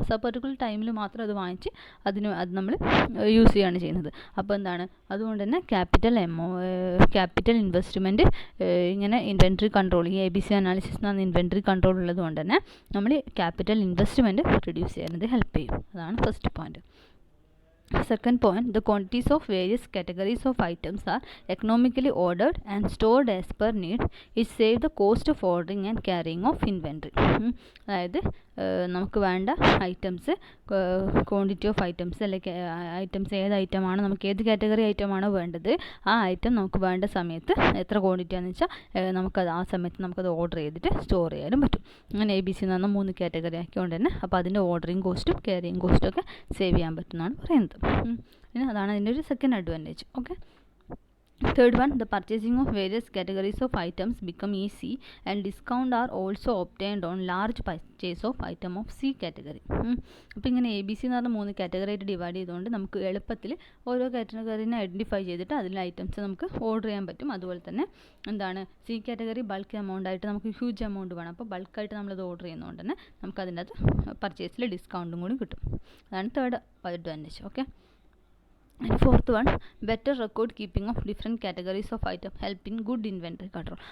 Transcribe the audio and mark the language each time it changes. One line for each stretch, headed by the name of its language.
Malayalam: Particular ടൈമിൽ മാത്രം അത് വാങ്ങിച്ച് അത് നമ്മൾ യൂസ് ചെയ്യുകയാണ് ചെയ്യുന്നത്. അപ്പോൾ അതുകൊണ്ട് തന്നെ ക്യാപിറ്റൽ ഇൻവെസ്റ്റ്മെൻറ്റ് ഇങ്ങനെ ഇൻവെൻട്രി കൺട്രോൾ, ഈ എ ബി സി അനാലിസിസ് എന്ന് പറഞ്ഞ ഇൻവെൻട്രി കൺട്രോൾ ഉള്ളത് കൊണ്ട് തന്നെ നമ്മൾ ക്യാപിറ്റൽ ഇൻവെസ്റ്റ്മെൻറ്റ് റിഡ്യൂസ് ചെയ്യാനത് ഹെൽപ്പ് ചെയ്യും. അതാണ് first point.
English: Second point, the quantities of various categories of items are economically ordered and stored as per need. It saves the cost of ordering and carrying of inventory.
Malayalam: അതായത് നമുക്ക് വേണ്ട items, quantity of items അല്ലെങ്കിൽ items ഏത് ഐറ്റമാണോ, നമുക്ക് ഏത് category ഐറ്റമാണോ വേണ്ടത്, ആ item നമുക്ക് വേണ്ട സമയത്ത് എത്ര ക്വാണ്ടിറ്റി ആണെന്ന് വെച്ചാൽ നമുക്കത് ആ സമയത്ത് നമുക്കത് ഓർഡർ ചെയ്തിട്ട് സ്റ്റോർ ചെയ്യാനും പറ്റും. അങ്ങനെ എ ബി സി എന്ന് പറഞ്ഞാൽ 3 കാറ്റഗറി ആക്കിക്കൊണ്ട് തന്നെ അപ്പോൾ അതിൻ്റെ ഓർഡറിങ് കോസ്റ്റും ക്യാരിയിങ് കോസ്റ്റും ഒക്കെ സേവ് ചെയ്യാൻ പറ്റുന്നതാണ് പറയുന്നത്. അതാണ് അതിൻ്റെ ഒരു second advantage.
English: Okay, third one, the purchasing of various categories of items become easy and discount are also obtained on large purchase of item of C category.
Malayalam: അപ്പോൾ ഇങ്ങനെ എ ബി സി എന്ന് പറഞ്ഞ 3 കാറ്റഗറി ആയിട്ട് divide ചെയ്തുകൊണ്ട് നമുക്ക് എളുപ്പത്തിൽ ഓരോ കാറ്റഗറിനെ identify ചെയ്തിട്ട് അതിലെ ഐറ്റംസ് നമുക്ക് ഓർഡർ ചെയ്യാൻ പറ്റും. അതുപോലെ തന്നെ സി കാറ്റഗറി ബൾക്ക് എമൗണ്ട് ആയിട്ട് നമുക്ക് ഹ്യൂജ് എമൗണ്ട് വേണം. അപ്പോൾ ബൾക്കായിട്ട് നമ്മളത് ഓർഡർ ചെയ്യുന്നതുകൊണ്ട് തന്നെ നമുക്ക് അതിൻ്റെ അകത്ത് പർച്ചേസിൽ ഡിസ്കൗണ്ടും കൂടി കിട്ടും. അതാണ് third advantage.
English: Okay, and fourth one, better record keeping of different categories of item help in good inventory control.